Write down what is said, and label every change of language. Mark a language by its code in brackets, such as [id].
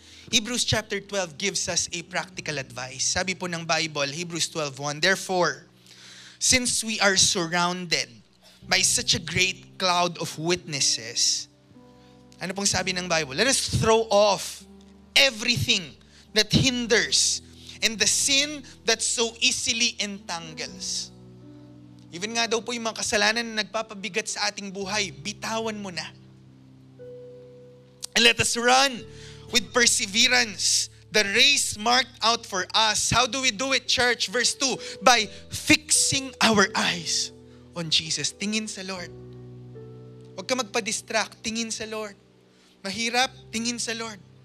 [en] Hebrews chapter 12 gives us a practical advice. [tl] Sabi po ng Bible, [en] Hebrews 12:1, therefore, since we are surrounded by such a great cloud of witnesses, [tl] ano pong sabi ng Bible? [en] Let us throw off everything that hinders and the sin that so easily entangles. [tl] Even nga daw po yung mga kasalanan na nagpapabigat sa ating buhay, bitawan mo na. [en] And let us run with perseverance the race marked out for us. How do we do it, church? Verse 2, by fixing our eyes on Jesus. [tl] Tingin sa Lord. Huwag ka magpa-distract. Tingin sa Lord. Mahirap? Tingin sa Lord.